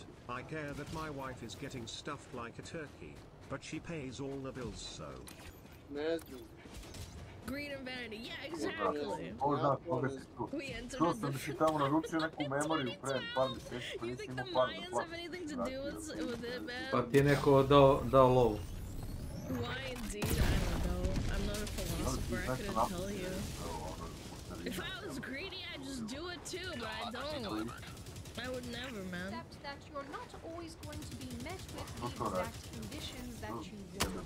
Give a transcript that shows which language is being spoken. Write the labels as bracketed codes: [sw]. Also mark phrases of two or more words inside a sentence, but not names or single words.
[en] I care that my wife is getting stuffed like a turkey, but she pays all the bills, so... Greed and vanity, yeah, exactly. We entered You think the Mayans have anything to do with it, man? [sr] Pa ti je neko dao lovu. [en] Why indeed? I don't know. I'm not a philosopher, I couldn't tell you. If I was greedy, I'd just do it too, but I don't. I would never, man. Except that you're not always going to be met with the exact conditions that you want.